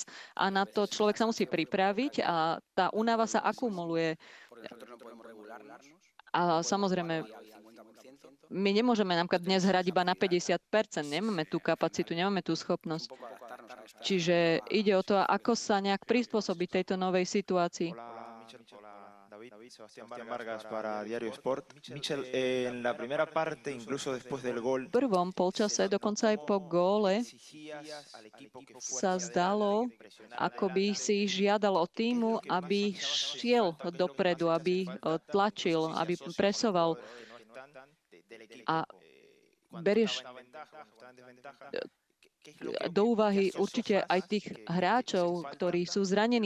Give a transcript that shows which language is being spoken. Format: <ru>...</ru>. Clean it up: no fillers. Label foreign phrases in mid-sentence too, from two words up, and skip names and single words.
<sk>A na to človek sa musí pripraviť a tá únava sa akumuluje. A samozrejme, my nemôžeme napríklad dnes hrať iba na 50%, nemáme tú kapacitu, nemáme tú schopnosť. Čiže ide o to, ako sa nejak prispôsobiť tejto novej situácii.</sk> <es>Sebastián Vargas para Diario Sport. Michel, en la primera parte, incluso después del gol,</es> <sk>V prvom polčase, dokonca aj po góle, sa zdalo, ako by si žiadal od týmu, aby šiel dopredu, aby tlačil, aby presoval. A berieš do úvahy určite aj tých hráčov, ktorí sú zranení.</sk>